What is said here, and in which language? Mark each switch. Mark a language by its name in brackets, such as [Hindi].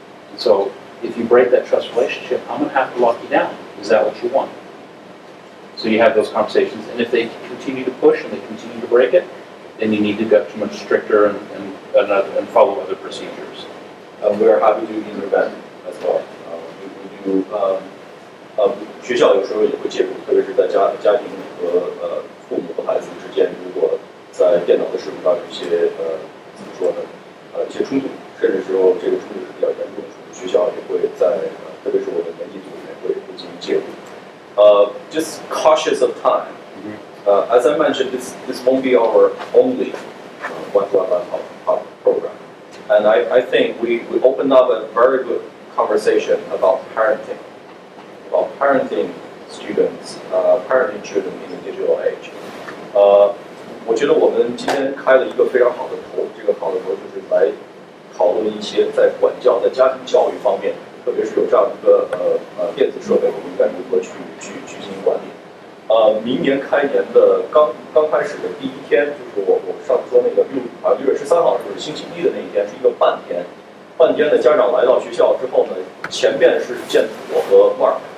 [English] And so if you break that trust relationship, I'm going to have to lock you down. Is that what you want? So you have those conversations, and if they continue to push and they continue to break it, then you need to get much stricter and follow other procedures. We are happy to intervene as well. We do [Chinese] 学校有时候也会介入，特别是在家庭和父母和孩子之间，如果在电脑的使用上有一些怎么说呢，一些冲突，甚至说这个冲突是比较严重的冲突，学校也会在特别是我们年级组里面会进行介入。 [English] Just cautious of time. As I mentioned, this won't be our only one-to-one program, and I think we opened up a very good conversation about parenting students, parenting children in the digital age. [Chinese] 我觉得我们今天开了一个非常好的头，这个好的头就是来讨论一些在管教、在家庭教育方面，特别是有这样一个电子设备，我们应该如何去进行管理。明年开年的刚开始的第一天，就是我上次说那个6月13号是星期一的那一天，是一个半天的家长来到学校之后呢，前面是见我和 Mark。